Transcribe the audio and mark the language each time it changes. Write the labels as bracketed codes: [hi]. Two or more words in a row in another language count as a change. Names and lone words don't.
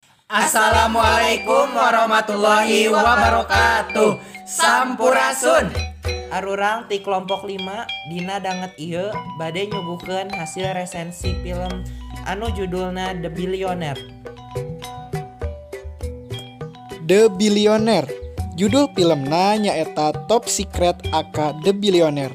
[ar] السلام عليكم ورحمة الله وبركاته. [su] Sampurasun. Arurang ti kelompok 5 dina danget ieu bade nyuguhkeun hasil resensi film anu judulna The Billionaire. The Billionaire. Judul filmna nyaeta Top Secret aka The Billionaire.